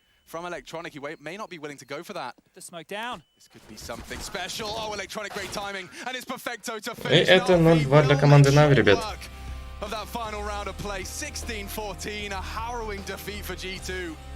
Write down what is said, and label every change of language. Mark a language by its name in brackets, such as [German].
[English] From Electronic, he may not be willing to go for that. The smoke down. This could be something special. Oh, Electronic, great timing, and it's perfecto to finish. [Russian] И это 0-2 для команды Нави, ребят. [English] Of that final round of play, 16-14, a harrowing defeat for G2.